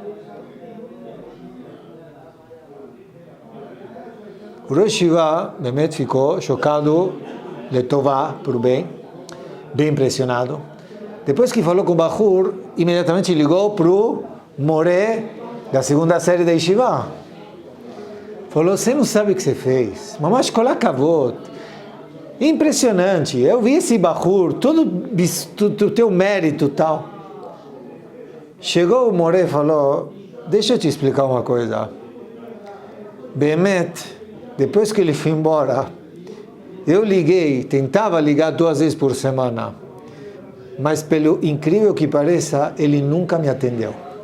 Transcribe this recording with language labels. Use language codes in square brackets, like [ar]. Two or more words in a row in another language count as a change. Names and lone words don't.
[pt] O [he] ראש ישיבה, [pt] Behemet, ficou chocado, letová, por bem impressionado. Depois que falou com o Bahur, imediatamente ligou para o Moré da segunda série da Yeshiva. Falou, você não sabe o que você fez. [he] ממש כל כבוד. [pt] Impressionante. Eu vi esse Bahur, todo o teu mérito e tal. Chegou o Moré e falou, deixa eu te explicar uma coisa. Behemet, depois que ele foi embora, eu liguei, tentava ligar 2 vezes por semana, mas pelo incrível que pareça, ele nunca me atendeu.